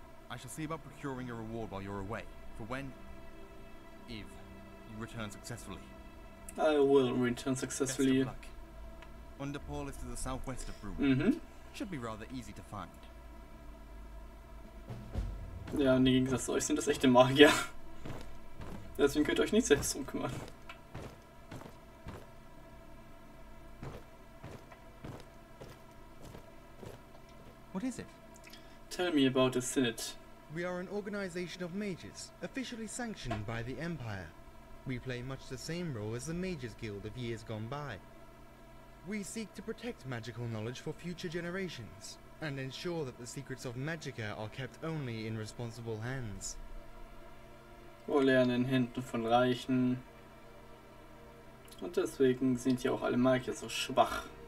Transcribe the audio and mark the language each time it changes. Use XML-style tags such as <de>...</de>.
<en>I shall see about procuring a reward while you're away, for when, if, you return successfully. I will return successfully. Best of luck. Underpole is to the southwest of Bruma. Should be rather easy to find.</en> <de>Ja, im Gegensatz zu euch sind das echte Magier. Deswegen könnt ihr euch nicht selbst drum kümmern.</de> <en>What is it? Tell me about the Synod. We are an organization of mages, officially sanctioned by the Empire. We play much the same role as the Mages Guild of years gone by. We seek to protect magical knowledge for future generations, and ensure that the secrets of Magicka are kept only in responsible hands.</en> <de>Wir lernen in Händen von Reichen. Und deswegen sind ja auch alle Magier so schwach.</de>